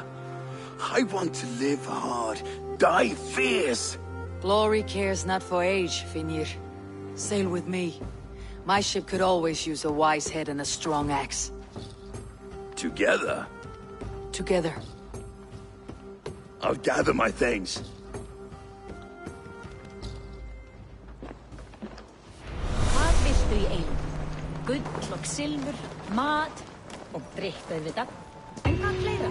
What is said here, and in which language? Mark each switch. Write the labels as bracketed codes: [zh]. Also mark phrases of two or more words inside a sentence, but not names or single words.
[en] I want to live hard, die fierce. Glory cares not for age, Finnir. Sail with me. My ship could always use a wise head and a strong axe. Together? Together. I'll gather my things. [is] Hvað viltu í einu? Gull og silfur, mat og drykk auðvitað. En hvað fleira?